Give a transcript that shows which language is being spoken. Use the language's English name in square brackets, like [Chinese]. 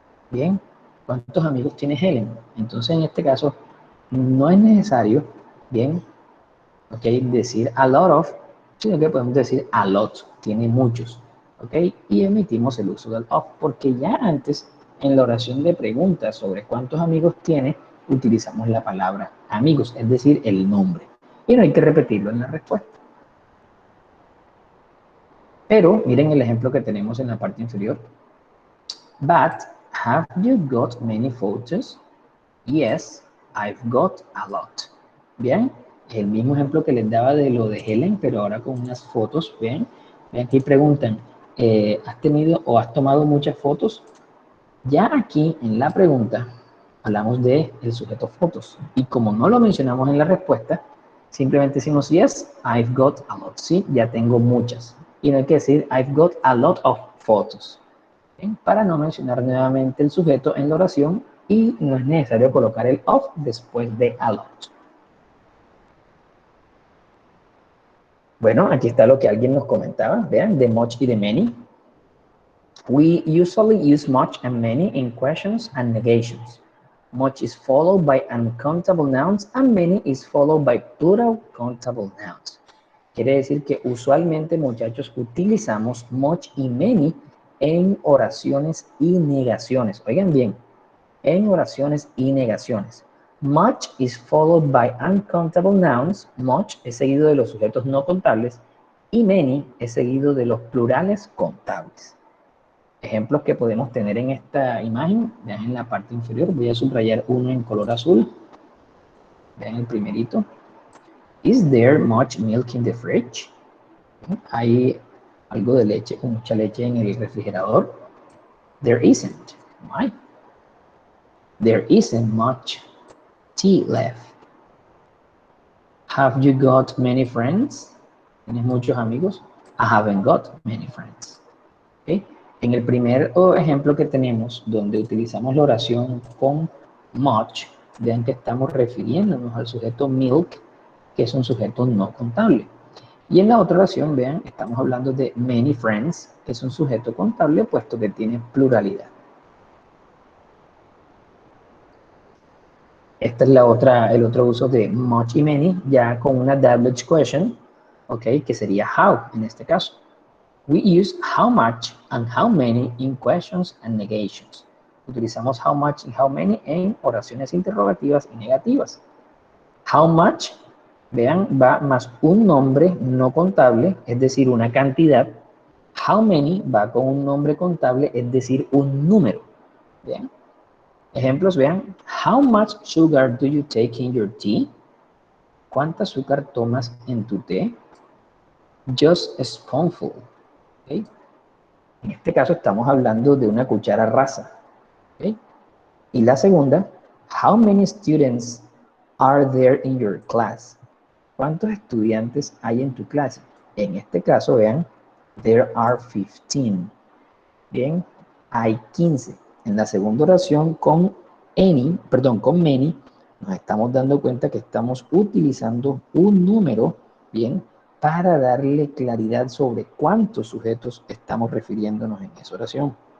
[Spanish] Bien, ¿cuántos amigos tiene Helen? Entonces, en este caso, no es necesario, bien, ok, decir a lot of, sino que podemos decir a lot, tiene muchos, ok, y emitimos el uso del of, porque ya antes, en la oración de preguntas sobre cuántos amigos tiene, utilizamos la palabra amigos, es decir, el nombre, y no hay que repetirlo en la respuesta. Pero miren el ejemplo que tenemos en la parte inferior. [English] But have you got many photos? Yes, I've got a lot. [Spanish] Bien, el mismo ejemplo que les daba de lo de Helen, pero ahora con unas fotos. Bien, bien aquí preguntan, ¿has tenido o has tomado muchas fotos? Ya aquí en la pregunta hablamos de el sujeto fotos. Y como no lo mencionamos en la respuesta, simplemente decimos [English] yes, I've got a lot. [Spanish] Sí, ya tengo muchas. Y no hay que decir [English] I've got a lot of photos. [Spanish] ¿Bien? Para no mencionar nuevamente el sujeto en la oración y no es necesario colocar el of después de a lot. Bueno, aquí está lo que alguien nos comentaba. Vean, de much y de many. [English] We usually use much and many in questions and negations. Much is followed by uncountable nouns and many is followed by plural countable nouns. [Spanish] Quiere decir que usualmente, muchachos, utilizamos much y many en oraciones y negaciones. Oigan bien, en oraciones y negaciones. [English] Much is followed by uncountable nouns. [Spanish] Much es seguido de los sujetos no contables y many es seguido de los plurales contables. Ejemplos que podemos tener en esta imagen, vean en la parte inferior, voy a subrayar uno en color azul. Vean el primerito. [English] Is there much milk in the fridge? [Spanish] ¿Hay algo de leche, con mucha leche en el refrigerador? [English] There isn't. Why? There isn't much tea left. Have you got many friends? [Spanish] ¿Tienes muchos amigos? [English] I haven't got many friends. [Spanish] ¿Okay? En el primer ejemplo que tenemos, donde utilizamos la oración con much, vean que estamos refiriéndonos al sujeto milk, que es un sujeto no contable. Y en la otra oración, vean, estamos hablando de many friends, que es un sujeto contable, puesto que tiene pluralidad. Esta es el otro uso de much y many, ya con una double question, ¿ok? Que sería how, en este caso. [English] We use how much and how many in questions and negations. [Spanish] Utilizamos how much y how many en oraciones interrogativas y negativas. How much, vean, va más un nombre no contable, es decir, una cantidad. How many va con un nombre contable, es decir, un número. Bien. Ejemplos, vean. [English] How much sugar do you take in your tea? [Spanish] ¿Cuánta azúcar tomas en tu té? [English] Just a spoonful. [Spanish] ¿Okay? En este caso estamos hablando de una cuchara rasa. ¿Okay? Y la segunda, [English] how many students are there in your class? [Spanish] ¿Cuántos estudiantes hay en tu clase? En este caso, vean, [English] there are 15. [Spanish] Bien, hay 15. En la segunda oración con many, nos estamos dando cuenta que estamos utilizando un número, bien, para darle claridad sobre cuántos sujetos estamos refiriéndonos en esa oración.